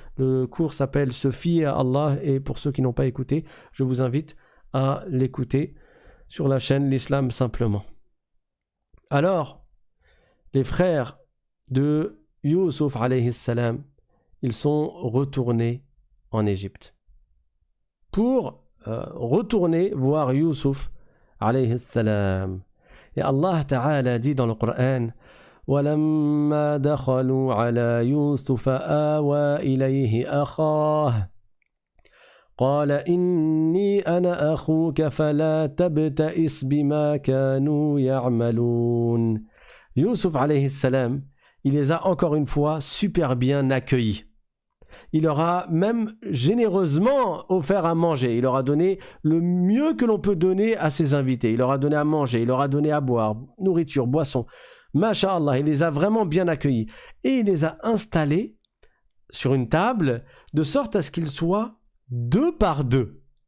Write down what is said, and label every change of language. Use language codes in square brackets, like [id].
[fr] Le cours s'appelle Se fier à Allah. Et pour ceux qui n'ont pas écouté, je vous invite à l'écouter sur la chaîne L'Islam Simplement. Alors, les frères de Youssouf alayhi salam, ils sont retournés en Égypte pour retourner voir Youssouf alayhi salam. Et Allah Ta'ala dit dans le Coran [ar] وَلَمَّا دَخَلُوا عَلَى يُوسُفَ آوَى إِلَيْهِ أَخَاهُ قال إني أنا أخوك فلا تبتئس بما كانوا يعملون. [fr] Youssouf alayhi salam, il les a encore une fois super bien accueillis. Il leur a même généreusement offert à manger. Il leur a donné le mieux que l'on peut donner à ses invités. Il leur a donné à manger, il leur a donné à boire, nourriture, boisson. Masha'Allah, il les a vraiment bien accueillis. Et il les a installés sur une table de sorte à ce qu'ils soient deux par deux.